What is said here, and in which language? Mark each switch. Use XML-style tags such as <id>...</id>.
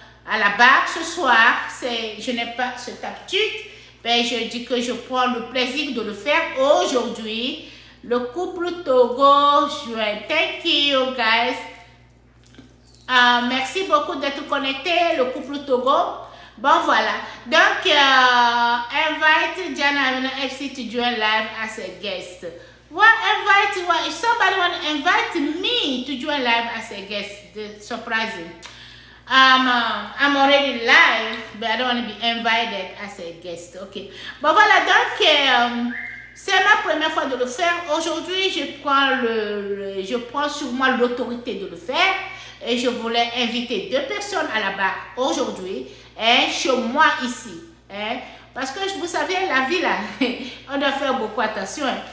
<fr>à la barre ce soir. Je n'ai pas cette habitude. Ben, je dis que je prends le plaisir de le faire aujourd'hui. Le couple Togo juin.</fr> <en>Thank you, guys.</en> <fr>Merci beaucoup d'être connectés, le couple Togo. Bon, voilà.</fr> <en>Donc, invite Jana FC to join live as a guest. If somebody want to invite me to join live as a guest, surprising. I'm already live, but I don't want to be invited as a guest.</en> <fr>Ok. Bon, voilà. Donc, c'est ma première fois de le faire. Aujourd'hui, je prends sur moi l'autorité de le faire. Et je voulais inviter 2 personnes à la barre aujourd'hui, chez moi ici. Parce que vous savez, la vie là, on doit faire beaucoup attention.</fr>